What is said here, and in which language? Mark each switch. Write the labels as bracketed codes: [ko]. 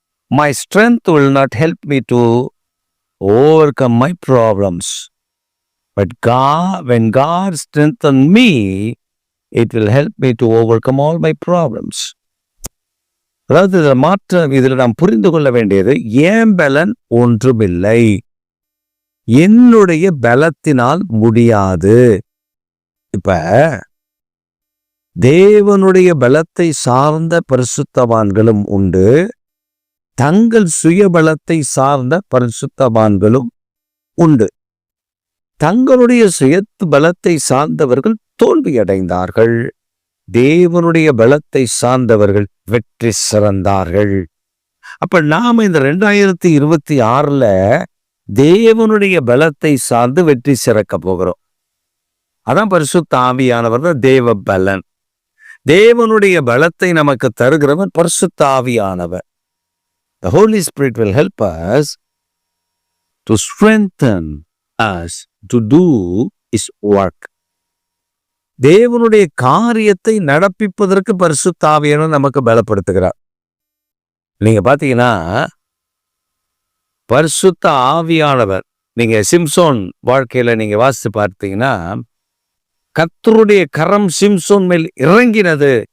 [en] My strength will not help me to overcome my problems. But when God strengthens me, it will help me to overcome all my problems. [ta] அதாவது இதில் நாம் புரிந்து கொள்ள வேண்டியது, ஏன் பலன் ஒன்றுமில்லை, என்னுடைய பலத்தினால் முடியாது. இப்ப தேவனுடைய பலத்தை சார்ந்த பரிசுத்தவான்களும் உண்டு, தங்கள் சுய பலத்தை சார்ந்த பரிசுத்தவான்களும் உண்டு. தங்களுடைய சுய பலத்தை சார்ந்தவர்கள் தோல்வி அடைந்தார்கள், தேவனுடைய பலத்தை சார்ந்தவர்கள் வெற்றி சிறந்தார்கள். அப்ப நாம இந்த 2026 தேவனுடைய பலத்தை சார்ந்து வெற்றி சிறக்க போகிறோம். அதான் பரிசுத்த ஆவியானவர் தேவ பலன். தேவனுடைய பலத்தை நமக்கு தருகிறவர் பரிசுத்த ஆவியானவர். [en] The Holy Spirit will help us to strengthen us to do His work. [ta] தேவனுடைய காரியத்தை நடப்பிப்பதற்கு பரிசுத்த ஆவியானவர் நமக்கு பலப்படுத்துகிறார். நீங்க பாத்தீங்கன்னா, பரிசுத்த ஆவியானவர், நீங்க சிம்சோன் வாழ்க்கையில நீங்க வாசித்து பார்த்தீங்கன்னா, கர்த்தருடைய கரம் சிம்சோன் மேல் இறங்கினது.